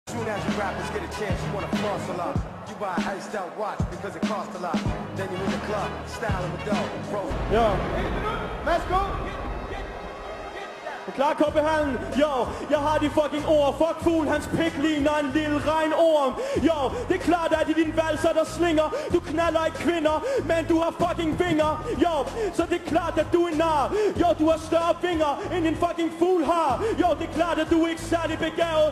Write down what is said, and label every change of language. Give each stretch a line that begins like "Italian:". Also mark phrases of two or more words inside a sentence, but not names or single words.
English: soon as you rappers get a chance, you wanna floss a lot. You buy an iced out watch because it costs a lot. Then you're in the club, styling with dough, bro.
Danish: Ja.
English: Let's go!
Danish: Klar, Koppehallen, yo, jeg har de fucking ord. Fuck fugl, hans pik ligner en lille regnorm. Yo, det er klart, at i din valser, der slinger. Du knaller ikke kvinder, men du har fucking vinger. Yo, så det er klart, at du er nar. Yo, du har større vinger, end en fucking fugl har. Yo, det er klart, at du er ikke særlig begavet.